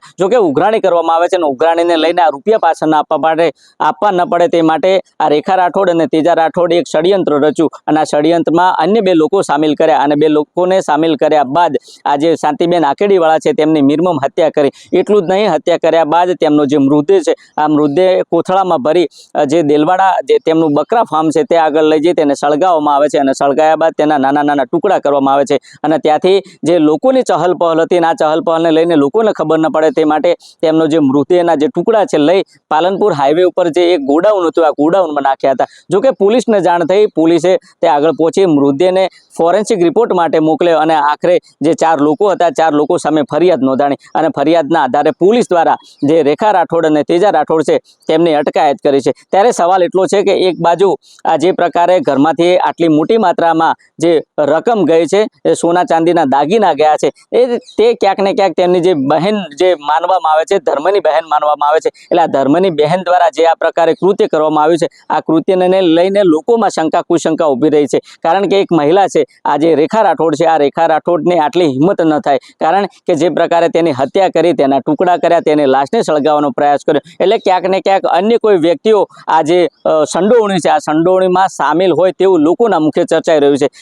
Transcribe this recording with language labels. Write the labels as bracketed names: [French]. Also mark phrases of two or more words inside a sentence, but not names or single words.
[Gujarati] જો કે ઉઘરાણી કરવામાં આવે છે અને ઉઘરાણીને લઈને આ રૂપિયા પાછા ન આપવા ન પડે તે માટે આ રેખા રાઠોડ અને તેજા રાઠોડ એક ષડયંત્ર રચ્યું અને આ ષડયંત્રમાં અન્ય 2 લોકો સામેલ કર્યા અને 2 લોકોને સામેલ કર્યા બાદ આ જે શાંતિબેન આકેડીવાળા છે તેમની નિર્મમ હત્યા કરી। એટલું જ નહીં, હત્યા કર્યા બાદ તેમનો જે મૃતદેહ છે આ મૃતદેહ કોથળામાં ભરી જે દેલવાડા જે તેમનું બકરા ફાર્મ છે તે આગળ લઈ જઈ તેને સળગાવવામાં આવે છે અને સળગાવ્યા બાદ તેના નાના નાના ટુકડા કરવામાં આવે છે અને ત્યાંથી જે લોકોની ચહલ પહલ હતી આ ચહલ પહલને લઈને લોકોને ખબર ન પડે તે માટે તેમનો જે મૃતદેહના જે ટુકડા છે લઈ પાલનપુર હાઈવે પર જે એક ગોડાઉન હતું આ ગોડાઉનમાં નાખ્યા હતા। જો કે પોલીસને જાણ થઈ, પોલીસે તે આગળ પહોંચી મૃતદેહને [English] forensic report [Gujarati] માટે મોકલ્યો અને આખરે જે 4 લોકો હતા 4 લોકો સામે ફરિયાદ નોંધાણી અને ફરિયાદના આધારે પોલીસ દ્વારા જે રેખા રાઠોડ અને તેજા રાઠોડ છે તેમની અટકાયત કરી છે। ત્યારે સવાલ એટલો છે કે એક બાજુ આ જે પ્રકારે ઘરમાંથી આટલી મોટી માત્રામાં જે રકમ ગઈ છે એ સોના ચાંદીના દાગીના ગયા છે એ તે ક્યાંક ને ક્યાંક તેમની જે બહેન જે માનવામાં આવે છે ધર્મની બહેન માનવામાં કરવામાં આવે છે। એટલે આ ધર્મની બહેન દ્વારા જે આ પ્રકારે કૃત્ય કરવામાં આવ્યું છે, આ કૃત્યને લઈને લોકોમાં શંકા કુશંકા ઊભી રહી છે। કારણ કે એક મહિલા છે, આ જે રેખા રાઠોડ છે, આ રેખા રાઠોડને આટલી હિંમત ન થાય, કારણ કે જે પ્રકારે તેની હત્યા કરી, તેના ટુકડા કર્યા, તેની લાશને સળગાવવાનો પ્રયાસ કર્યો, એટલે ક્યાંક ને ક્યાંક અન્ય કોઈ વ્યક્તિઓ આ જે સંડોવણી છે, આ સંડોવણીમાં સામેલ હોય તેવું લોકોના મુખે ચર્ચાઈ રહ્યું છે।